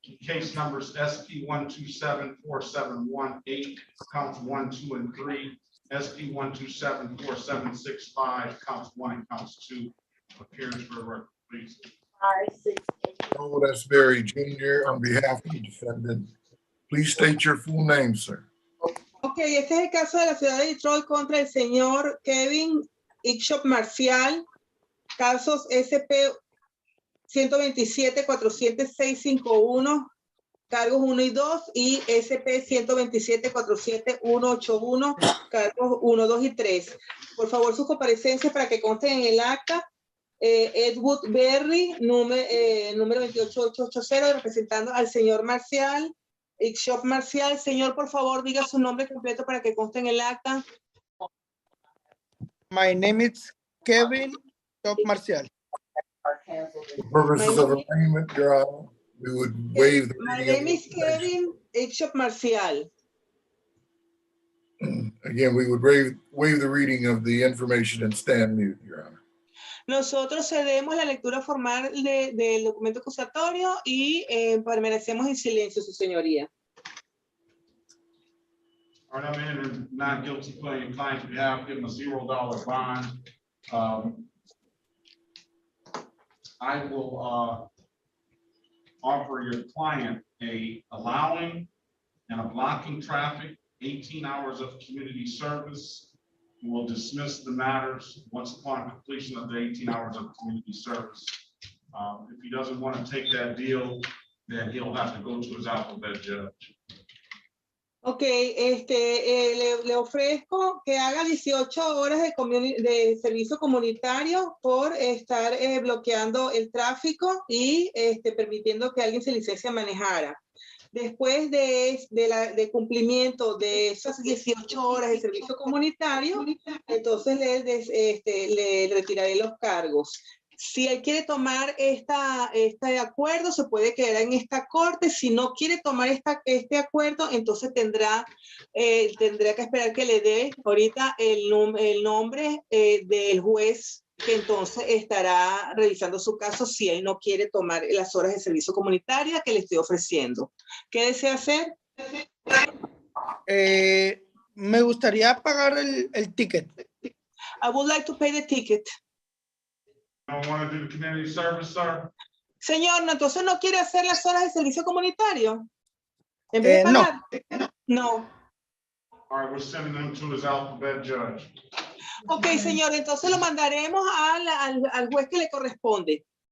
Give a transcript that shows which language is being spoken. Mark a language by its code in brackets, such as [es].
[en] Case numbers SP 1274718, counts 1, 2, and 3. SP 1274765, counts 1 and counts 2. Appearance for the record, please. Joel S. Berry Jr. on behalf of the defendant. Please state your full name, sir. [es] Ok, este es el caso de la ciudad de Detroit contra el señor Kevin Ishop Marcial. Casos SP 127-47651, cargos 1 y 2, y SP 127-47181, cargos 1, 2 y 3. Por favor, sus comparecencias para que consten en el acta. Edward Berry, número 28880, representando al señor Marcial, Shop Marcial. Señor, por favor, diga su nombre completo para que conste en el acta. [en] My name is Kevin Shop Marcial. For purposes of arraignment, Your Honor, we would waive the My reading of name the is Kevin Shop Marcial. Again, we would waive the reading of the information and stand mute, Your Honor. [es] Nosotros cedemos la lectura formal del documento acusatorio y permanecemos en silencio, su señoría. [en] All right, I'm entering not guilty plea in client's behalf, give him a $0 bond. I will offer your client a allowing and a blocking traffic, 18 hours of community service. We'll dismiss the matters once upon completion of the 18 hours of community service. If he doesn't want to take that deal, then he'll have to go to his alphabet judge. [es] Ok, le ofrezco que haga 18 horas de servicio comunitario por estar bloqueando el tráfico y permitiendo que alguien se licencie a manejar. Después de cumplimiento de esas 18 horas de servicio comunitario, entonces le retiraré los cargos. Si él quiere tomar este acuerdo, se puede quedar en esta corte. Si no quiere tomar este acuerdo, entonces tendrá que esperar que le dé ahorita el nombre del juez que entonces estará revisando su caso si él no quiere tomar las horas de servicio comunitaria que le estoy ofreciendo. ¿Qué desea hacer? Me gustaría pagar el ticket. [en] I would like to pay the ticket. Don't want to do the community service, sir? [es] Señor, ¿no, entonces no quiere hacer las horas de servicio comunitario? ¿En vez de pagar? No. [en] All right, we're sending them to his alphabet judge. [es] Ok, señor, entonces lo mandaremos al juez que le corresponde.